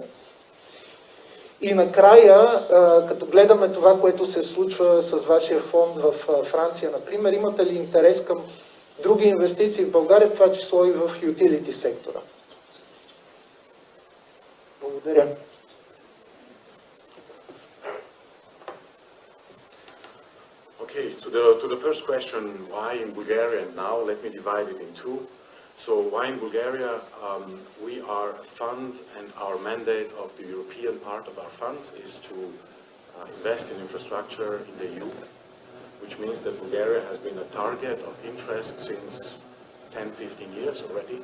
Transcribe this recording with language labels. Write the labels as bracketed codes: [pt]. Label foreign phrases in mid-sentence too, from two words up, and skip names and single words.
[bg] И накрая, като гледаме това, което се случва с вашия фонд в Франция, например, имате ли интерес към други инвестиции в България, в това число и в ютилити сектора? Благодаря. [en] Okay, to the first question, why in Bulgaria and now, let me divide it in two. So why in Bulgaria? We are a fund, and our mandate of the European part of our funds is to invest in infrastructure in the EU, which means that Bulgaria has been a target of interest since 10-15 years already.